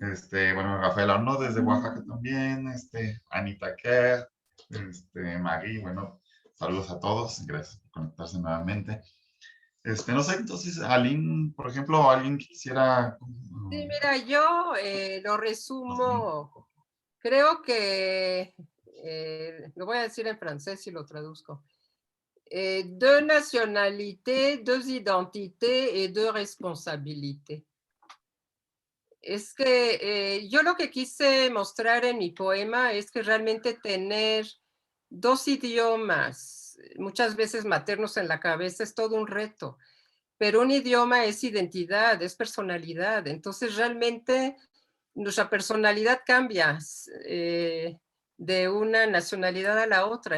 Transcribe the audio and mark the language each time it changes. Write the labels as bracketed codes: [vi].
[es] Bueno, Rafael Arno desde Oaxaca también, Anita Kerr, Maggie, bueno, saludos a todos, gracias por conectarse nuevamente. No sé, entonces, Aline, por ejemplo, alguien quisiera... Sí, mira, yo lo resumo, creo que, lo voy a decir en francés y lo traduzco. [fr] Deux nationalités, deux identités et deux responsabilités. [es] Es que yo lo que quise mostrar en mi poema es que realmente tener dos idiomas, muchas veces maternos en la cabeza, es todo un reto. Pero un idioma es identidad, es personalidad. Entonces realmente nuestra personalidad cambia de una nacionalidad a la otra.